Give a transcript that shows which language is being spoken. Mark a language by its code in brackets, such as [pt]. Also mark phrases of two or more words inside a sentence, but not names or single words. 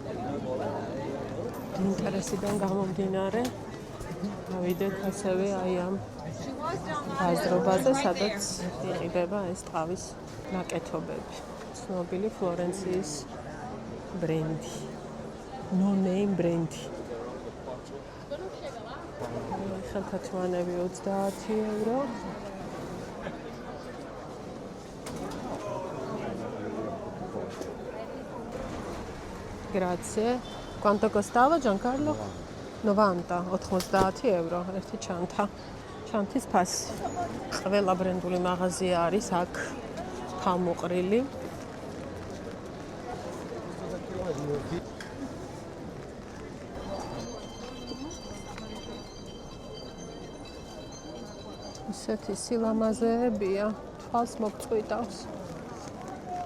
[ka] ინტერესიდან გამომდინარე, გავიდეთ ასევე აი ამ ბაზრობაზე, სადაც იყიდება ეს ტყავის ნაკეთობები. ცნობილი ფლორენციის ბრენდი. [en] No name [ka] ბრენდი. ხელთათმანები 30 евро. [it] Grazie. Quanto costava Giancarlo? [ka] 90 евро ერთი ჩანთა. ჩანთის ფასი. ყველა ბრენდული მაღაზია არის აქ თავმოყრილი. ისეთი სილამაზეებია, თვალს მოგწყვიტავს.